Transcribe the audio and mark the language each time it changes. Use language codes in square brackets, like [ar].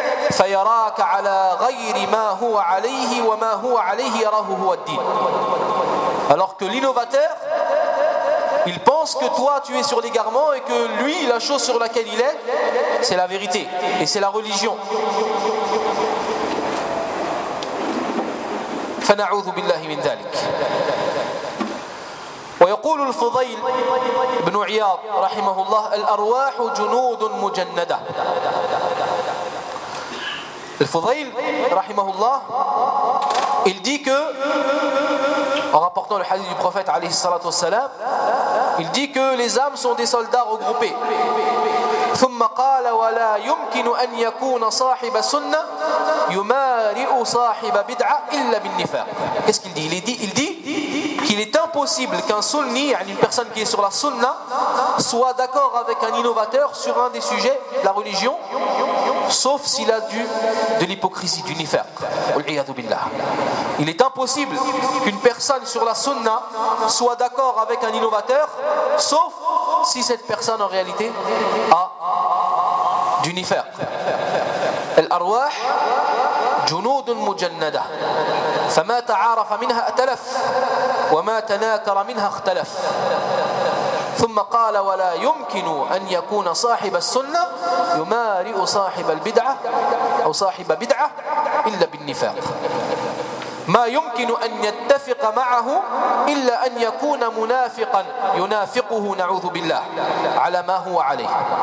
[ar] فيراك على غير ما هو عليه وما هو عليه يراه هو الدين. [fr] Alors que l'innovateur, il pense que toi tu es sur l'égarement et que lui la chose sur laquelle il est, c'est la vérité et c'est la religion. [ar] فنعوذ بالله من ذلك. ويقول الفضيل بن عياض رحمه الله الأرواح جنود مجندة. [fr] الفضيل [ar] رحمه الله [fr] il dit que en rapportant le hadith du prophète [ar] عليه الصلاة والسلام [fr] il dit que les âmes sont des soldats regroupés. [ar] ثم قال ولا يمكن أن يكون صاحب سنة يمارئ صاحب بدعة إلا بالنفاق. [fr] Qu'est-ce qu'il dit? Il dit qu'il est impossible qu'un sunni, une personne qui est sur la sunna, soit d'accord avec un innovateur sur un des sujets de la religion, sauf s'il a de l'hypocrisie, du nifaq. [ar] Wal'iyadu billah. [fr] Il est impossible qu'une personne sur la sunna soit d'accord avec un innovateur, sauf si cette personne en réalité a du nifaq. [ar] Al-arwah جنود مجندة فما تعارف منها أتلف وما تناكر منها اختلف ثم قال ولا يمكن أن يكون صاحب السنة يمارئ صاحب البدعة أو صاحب بدعة إلا بالنفاق ما يمكن أن يتفق معه إلا أن يكون منافقا ينافقه نعوذ بالله على ما هو عليه